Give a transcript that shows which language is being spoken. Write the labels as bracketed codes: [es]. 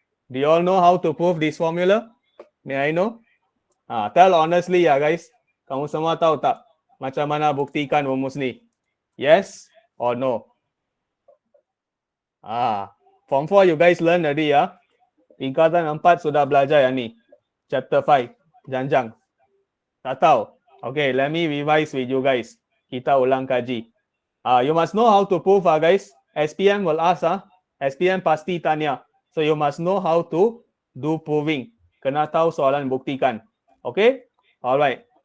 [en] Do you all know how to prove this formula? May I know? Tell honestly ya guys. [ms] Kamu semua tahu tak macam mana buktikan rumus ni? [en] Yes or no? Form 4 you guys learn already ya. [ms] Tingkatan 4 sudah belajar yang ni. Chapter 5. Janjang. Tak tahu? [en] Okay, let me revise with you guys. [ms] Kita ulang kaji. [en] You must know how to prove guys. SPM will ask [ms] SPM pasti tanya. [en] So you must know how to do proving. [ms] Kena tahu soalan buktikan. [en] Okay? Alright.